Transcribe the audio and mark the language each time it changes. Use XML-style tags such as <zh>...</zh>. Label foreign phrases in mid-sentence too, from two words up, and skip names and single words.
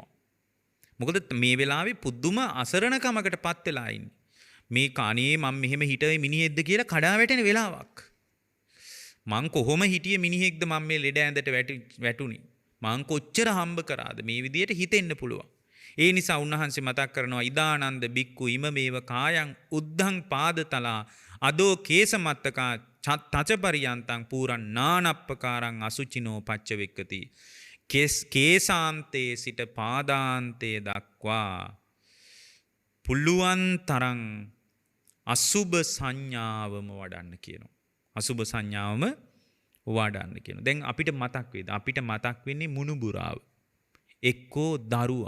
<si>මොකද මේ වෙලාවේ පුදුම අසරණකමකටපත් වෙලා ඉන්නේ. මේ කණේ මම මෙහෙම හිටවේ මිනිහෙක්ද කියලා කඩා වැටෙන වෙලාවක්. මං කොහොම හිටියේ මිනිහෙක්ද මම මේ ලෙඩ ඇඳට වැටුනේ. මං කොච්චර හම්බ කරාද මේ විදියට හිතෙන්න පුළුවන්. ඒ නිසා උන්වහන්සේ මතක් කරනවා</si> <pi>ඉදානන්ද බික්කු ඉමමේව කායං උද්ධං පාදතලා අදෝ කේසමත්තකා තච පරියන්තං පූරන් නානප්පකාරං අසුචිනෝ පච්චවෙක්කති.</pi> <si>කේසාන්තේ සිට පාදාන්තේ දක්වා පුළුවන් තරම් අසුභ සංඥාවම වඩන්න කියනවා. අසුභ සංඥාවම වඩන්න කියනවා. දැන් අපිට මතක් වේද? අපිට මතක් වෙන්නේ මුණුබුරාව. එක්කෝ දරුවා.</si>